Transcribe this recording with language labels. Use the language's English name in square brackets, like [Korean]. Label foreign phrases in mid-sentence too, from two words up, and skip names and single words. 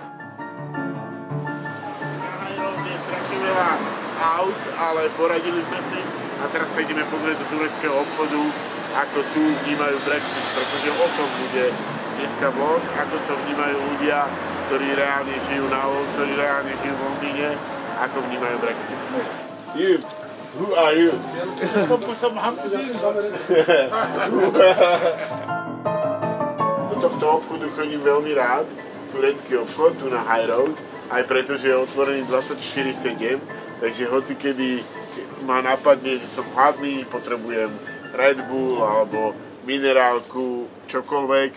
[Slovak] Na High Road je strašne veľa aut, ale poradili sme si a teraz sa ideme pozrieť do tureckého obchodu, ako tu vnímajú Brexit, pretože o tom bude dneska vlog, ako to vnímajú ľudia, ktorí reálne žijú v Londýne, ako vnímajú Brexit. [English] You, who are you? [Slovak] Do tohto obchodu chodím veľmi rád, turecký obchod, tu na High Road, aj pretože je otvorený 24/7, takže hocikedy ma napadne, že som hladný, potrebujem Red Bull alebo minerálku, čokoľvek.